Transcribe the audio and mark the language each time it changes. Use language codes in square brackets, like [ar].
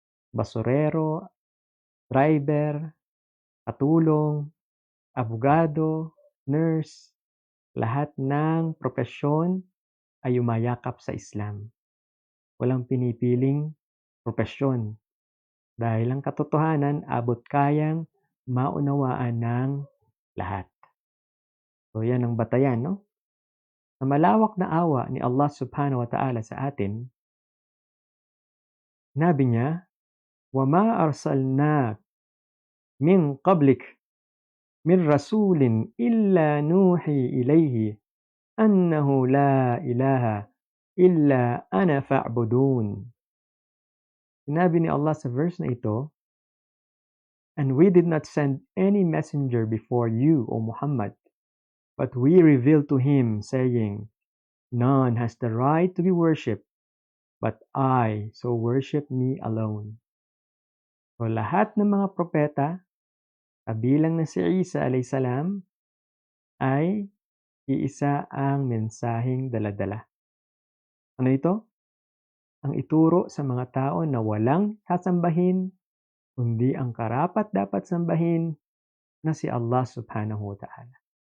[tl] Basurero, driver, katulong, abogado, nurse, lahat ng propesyon ay yumayakap sa Islam. Walang pinipiling propesyon dahil ang katotohanan abot kayang maunawaan ng lahat. So yan ang batayan, no? Sa malawak na awa ni Allah subhanahu wa ta'ala sa atin, sinabi niya, [ar] وَمَا أَرْسَلْنَا مِنْ قَبْلِكَ مِنْ رَسُولٍ إِلَّا نُوحِي إِلَيْهِ أَنَّهُ لَا إِلَهَ إِلَّا أَنَا فَاعْبُدُونِ. [tl] Sinabi ni Allah sa verse na ito, [en] and we did not send any messenger before you, O Muhammad, but we revealed to him, saying, none has the right to be worshipped but I, so worship me alone. [tl] So lahat ng mga propeta, kabilang na si Isa alayhis salam, ay iisa ang mensaheng daladala. Ano ito? Ang ituro sa mga tao na walang sasambahin, kundi ang karapat-dapat sambahin na si Allah subhanahu wa ta'ala.